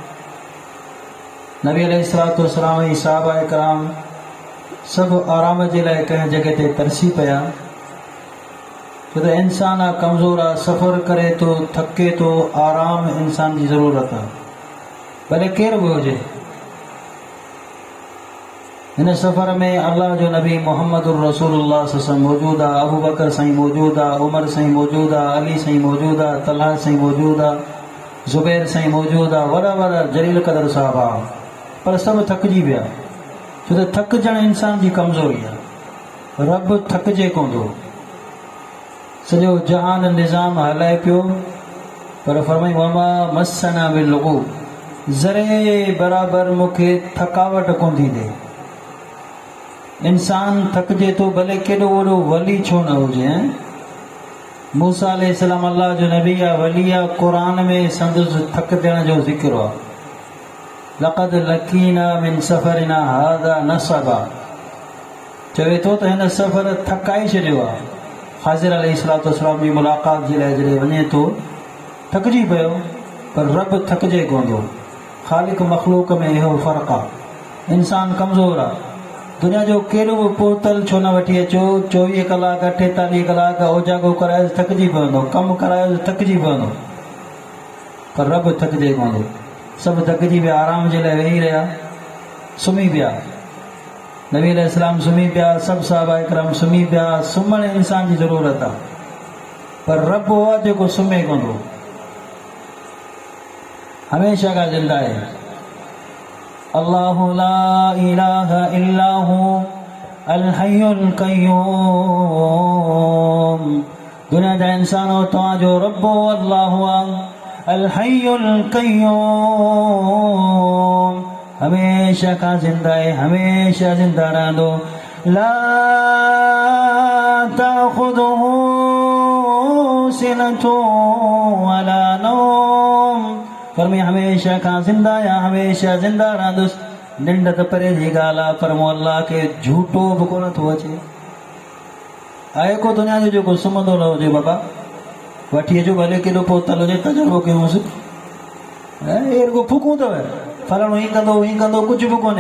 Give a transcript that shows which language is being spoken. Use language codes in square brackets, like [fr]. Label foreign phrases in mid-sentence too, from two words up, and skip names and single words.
[sd] नबी [ar] عليه الصلاة والسلام [sd] ऐं सहाबा इकराम सभु आराम जे लाइ कंहिं जॻह ते तरसी पिया छो त इंसान आहे कमज़ोर आहे सफ़र करे थो थके थो आराम इंसान जी ज़रूरत आहे भले केरु बि हुजे हिन सफ़र में अल्लाह जो नबी [ar] محمد رسول الله صلى الله عليه وسلم [sd] मौजूदु आहे अबू बकर साईं मौजूदु आहे उमर साईं मौजूदु आहे अली साईं मौजूदु आहे तलहा साईं मौजूदु आहे ज़ुबैर साईं मौजूदु आहे वॾा वॾा जलील क़दर साहबा पर सभु थकिजी विया छो त थकजण इंसान जी कमज़ोरी आहे रब थकिजे कोन थो सॼो जहान निज़ाम हलाए पियो पर फरमाई [ar] وما مسنا بلغوب [sd] ज़रे बराबरि मूंखे थकावट कोन थी थिए इंसान थकिजे थो भले केॾो वॾो वली छो न हुजे मूसा अलैहिस्सलाम अल्लाह जो नबी आहे वली आहे क़ुरान में संदसि थकजण जो ज़िक्र आहे [ar] لقد لقينا من سفرنا هذا نصبا [sd] चवे थो त हिन सफ़र थकाए छॾियो आहे ख़ाज़िर [ar] عليه الصلاة والسلام [sd] जी मुलाक़ात जे लाइ जॾहिं वञे थो थकिजी पियो पर रब थकिजे कोन थो ख़ालिक मख़लूक में इहो फ़र्क़ु आहे इंसान कमज़ोर आहे दुनिया जो कहिड़ो बि पोतल छो न वठी अचो 24 कलाक 48 कलाक ओजागो करायो थकिजी पवंदो कमु करायो थकिजी पवंदो पर रब थकिजे कोन थो सभु थकिजी विया आराम जे लाइ वेही रहिया सुम्ही पिया नबी अलैहिस्सलाम सुम्ही पिया सभु सहाबा इकराम सुम्ही पिया सुम्हण इंसान जी ज़रूरत आहे पर रब आहे जेको सुम्हे कोन थो [ur] ہمیشہ کا زندہ ہے. [ar] الله لا إله إلا هو الحي القيوم [sd] दुनिया जा इंसानो तव्हांजो रब अल्लाह [ar] الحي القيوم [ur] ہمیشہ کا زندہ ہے, [sd] हमेशा जिंदा रहंदो। [ar] لا تأخذه سنة ولا نوم [sd] फरमाए [ur] ہمیشہ کا زندہ [sd] या हमेशा जिंदा रहंदुसि। निंड त परे जी ॻाल्हि आहे, पर मूं अल्लाह खे झूठो बि कोन थो अचे। आहे को दुनिया जो जेको सुम्हंदो न हुजे बाबा, वठी अचो भले केॾो पोतल हुजे, तजुर्बो कयोसि। एरगो फूकूं अथव, फलाणो हीअं कंदो हीअं कंदो, कुझु बि कोन्हे।